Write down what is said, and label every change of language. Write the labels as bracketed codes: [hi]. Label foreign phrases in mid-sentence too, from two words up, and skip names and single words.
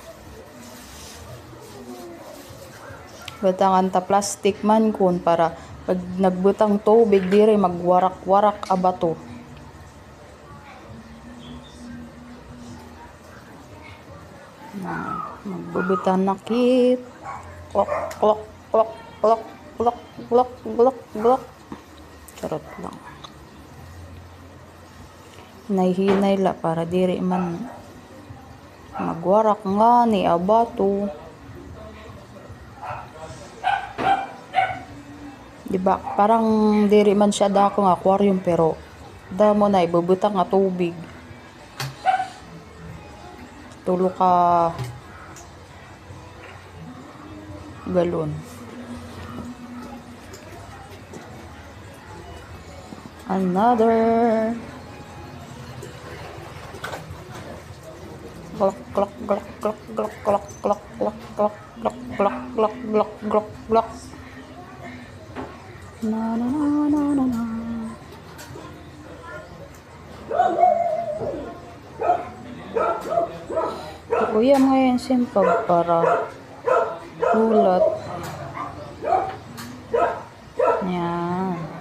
[war] Butangan ta plastic man kun para pag nagbutang tubig dire magwarak-warak a bato. Magbubutan na kit. Klok klok klok klok klok klok klok klok. [tl] Charot lang. [war] Hinay-hinay la para dire man magwarak nga ni a bato. [tl] Diba, parang [war] diri man siya dako nga aquarium pero damo na ibubutang nga tubig. Tulo ka galon. Another. Glok glok glok glok glok glok glok glok glok glok glok glok glok glok glok. Na na na na na na. [tl] Kuya ngayon simpag para ulat. Yan.